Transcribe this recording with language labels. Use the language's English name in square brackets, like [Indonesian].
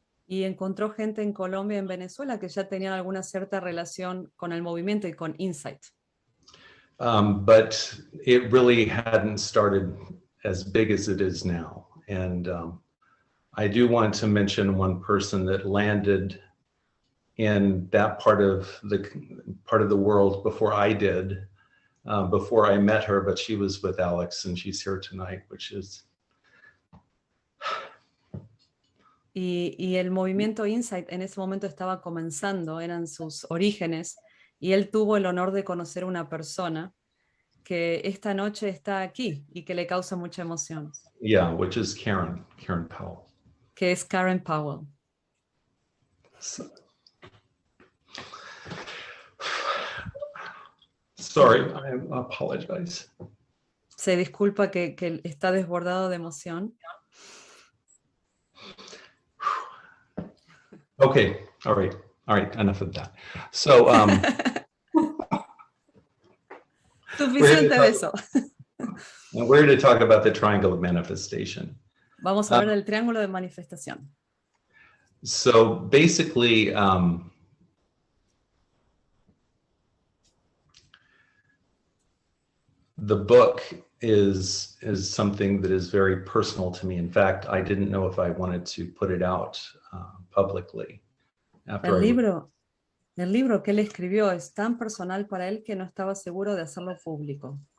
[Spanish] y encontró gente en Colombia y en Venezuela que ya tenían alguna cierta relación con el movimiento y con Insight. [English] But it really hadn't started as big as it is now. And I do want to mention one person that landed in that part of the world before I did, before I met her, but she was with Alex and she's here tonight, which is... [Spanish] Y el movimiento Insight en ese momento estaba comenzando, eran sus orígenes, y él tuvo el honor de conocer una persona que esta noche está aquí y que le causa mucha emoción. [English] Yeah, which is Karen Powell. [Spanish] Que es Karen Powell. [English] So, sorry, I apologize. [Spanish] Se disculpa que está desbordado de emoción. [English] Okay, all right, enough of that. So, [Spanish] suficiente de eso. [English] And we're going to talk about the triangle of manifestation. [Spanish] Vamos a hablar del triángulo de manifestación. [English] So basically, the book is something that is very personal to me. In fact, I didn't know if I wanted to put it out publicly. [Spanish] El libro que él escribió es tan personal para él que no estaba seguro de hacerlo público.